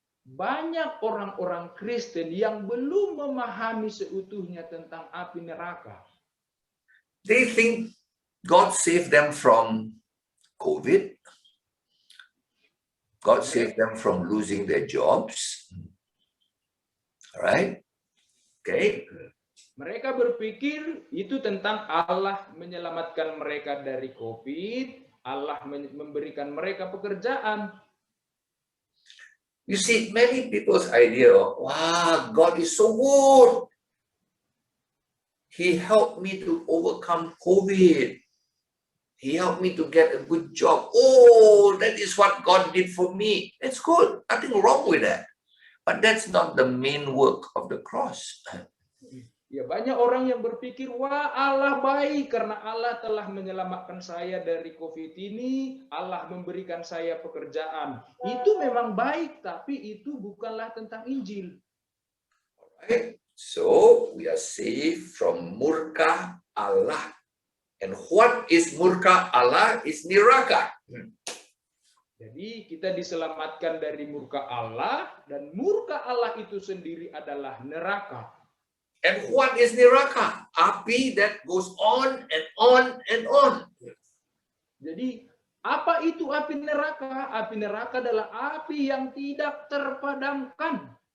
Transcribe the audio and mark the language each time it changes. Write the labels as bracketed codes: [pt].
[id] Banyak orang-orang Kristen yang belum memahami seutuhnya tentang api neraka. [en] They think God saved them from COVID. God saved them from losing their jobs. All right? Okay. [id] Mereka berpikir itu tentang Allah menyelamatkan mereka dari COVID, Allah memberikan mereka pekerjaan. [en] You see, many people's idea of, wow, God is so good. He helped me to overcome COVID. He helped me to get a good job. Oh, that is what God did for me. That's good. Nothing wrong with that. But that's not the main work of the cross. [id] Ya, banyak orang yang berpikir, wah Allah baik karena Allah telah menyelamatkan saya dari COVID ini, Allah memberikan saya pekerjaan. Itu memang baik, tapi itu bukanlah tentang Injil. [en] Right? So, we are saved from murka Allah. And what is murka Allah is neraka. [id] Jadi kita diselamatkan dari murka Allah, dan murka Allah itu sendiri adalah neraka. [en] And what is neraka? Api that goes on and on and on. [id] Jadi apa itu api neraka? Api neraka adalah api yang tidak terpadamkan.